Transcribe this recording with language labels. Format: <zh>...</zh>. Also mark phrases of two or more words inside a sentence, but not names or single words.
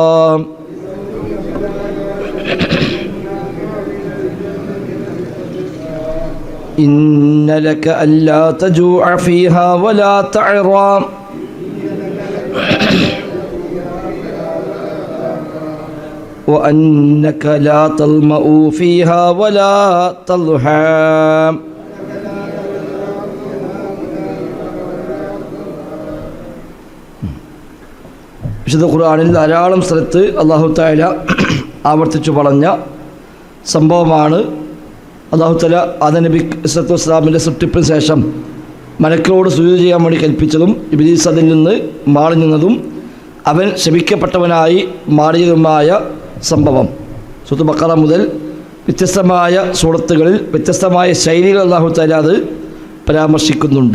<ar>إن لك ألا تجوع فيها ولا تعرى وأنك لا تظمأ فيها ولا تضحى.</ar> <ml>വിശുദ്ധ ഖുർആനിൽ ധാരാളം സ്ഥലത്ത്</ml> <ar>الله تعالى</ar> <ml>ആവർത്തിച്ചു പറഞ്ഞ സംഭവമാണ്.</ml> <ar>الله تعالى</ar> <ml>ആദം നബി</ml> <ar>صلى الله عليه</ar> <ml>വസല്ലമിൻ്റെ സൃഷ്ടിപ്പിന് ശേഷം മലക്കുകളോട് സുജൂദ് ചെയ്യാൻ വേണ്ടി കൽപ്പിച്ചതും ഇബ്ലീസ് അതിൽ നിന്ന് മാറി നിന്നതും അവൻ ശപിക്കപ്പെട്ടവനായി മാറിയതുമായ സംഭവം സൂറത്ത് ബഖറ മുതൽ വ്യത്യസ്തമായ സൂറത്തുകളിൽ വ്യത്യസ്തമായ ശൈലികൾ</ml> <ar>الله تعالى</ar> <ml>അത് പരാമർശിക്കുന്നുണ്ട്.</ml>